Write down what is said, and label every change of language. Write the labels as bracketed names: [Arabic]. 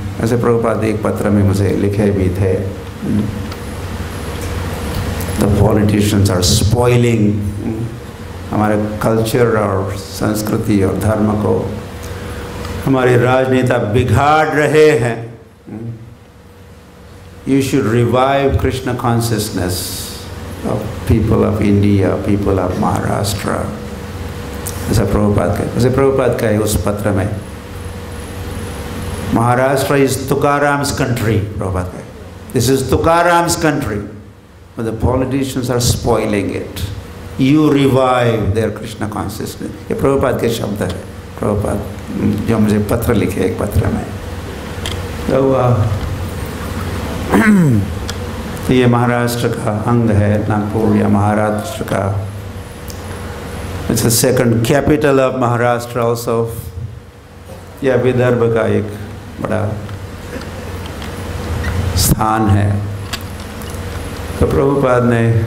[Hindi] ऐसे प्रभुपाद एक पत्र में मुझे लिखे भी थे, [English] the politicians are spoiling, [Hindi] हमारे कल्चर और संस्कृति और धर्म को हमारे राजनेता बिगाड़ रहे हैं। [English] You should revive Krishna consciousness of people of India, people of Maharashtra. [Hindi] ऐसा प्रभुपाद का है उस पत्र में। [English] Maharashtra is Tukaram's country, [Hindi] Prabhupada का। [English] This is Tukaram's country, but the politicians are spoiling it. You revive their Krishna consciousness. [Hindi] ये प्रभुपाद के शब्द है, प्रभुपाद जो मुझे पत्र लिखे एक पत्र में। तो ये महाराष्ट्र का अंग है, नागपुर या महाराष्ट्र का। [English] It's the second capital of Maharashtra also. [Hindi] यह विदर्भ का एक बड़ा स्थान है। तो प्रभुपाद ने